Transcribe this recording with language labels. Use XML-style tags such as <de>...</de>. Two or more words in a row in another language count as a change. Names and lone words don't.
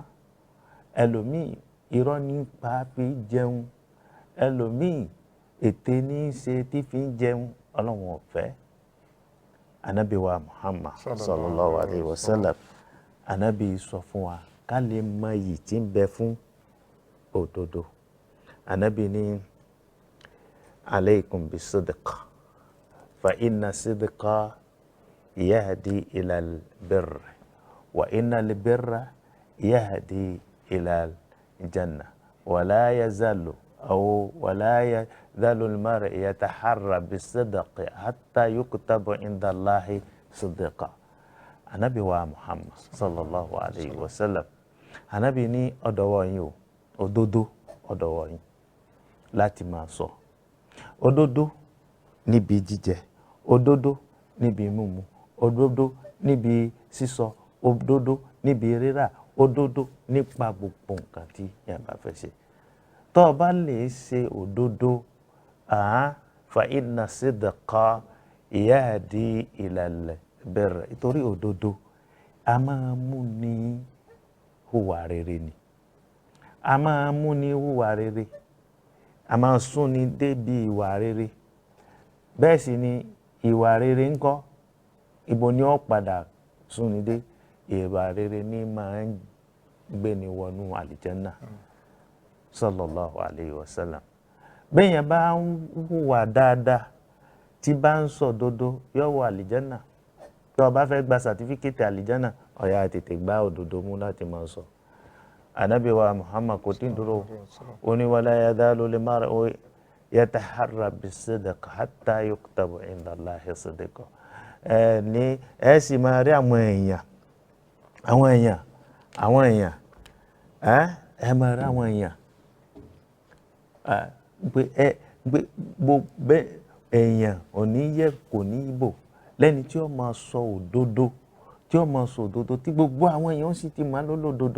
<yo>Ẹlòmíì irọ́ nípa fi jẹun, ẹlòmíì ètè ní í ṣe tí fi ń jẹun. Ọlọ́run ò fẹ́. Ànábì wa Muhammad</yo> <ar>صلى الله عليه وسلم,</ar> <yo>ànábì sọ fún wa ká lè mọ iyì tí ń bẹ fún òdodo.</yo> <ar>Ànábì ní عليكم بالصدق فإن الصدق يهدي إلى البر وإن البر يهدي إلى الجنة ولا يزال المرء يتحرى الصدق حتى يكتب عند الله صديقا.</ar> <yo>Ànábì wa Muhammad</yo> <ar>صلى الله عليه وسلم,</ar> <yo>ànábì ní ọ̀dọ̀wọ́ yín o, òdodo ọ̀dọ̀wọ́ yín láti máa sọ. Òdodo níbi jíjẹ, òdodo níbi mímu, òdodo níbi sísọ, òdodo níbi rírà, òdodo nípa gbogbo nǹkan tí yẹn bá fẹ́ ṣe. Tó o bá lè ṣe òdodo,</yo> <ar>فإن الصدق يهدي إلى البر.</ar> <yo>Nítorí òdodo a máa mú ní hùwà rere ni, a máa mú ní hùwà rere, a máa sún ni débi ìwà rere. Bẹ́ẹ̀ sì ni ìwà rere ńkọ́, ibo ni ó padà sún ni dé? Ìwà rere ni máa ń gbé ni wọnú àlìjánnà.</yo> <ar>صلى الله عليه وسلم.</ar> <yo>Béèyàn bá ń hùwà dáadáa tí bá ń sọ òdodo, yóò wọ àlìjánnà. Tó o bá fẹ́ gba sàtífíkẹ́tì àlìjánnà, ó yá tètè gbá òdodo mú láti máa sọ. Ànábì wa Muhammad kò tí ń dúró, ó ní</yo> <ar>ولا يزال المرء يتحرى الصدق حتى يكتب عند الله صديقا.</ar> <yo>Ẹ sì máa rí àwọn èèyàn, ẹ máa rí àwọn èèyàn gbogbo èèyàn ò ní yẹ kò ní bò lẹ́ni tí ó máa sọ òdodo, tí ó máa sọ òdodo tí gbogbo àwọn èèyàn sì ti máa lólódodo.</yo>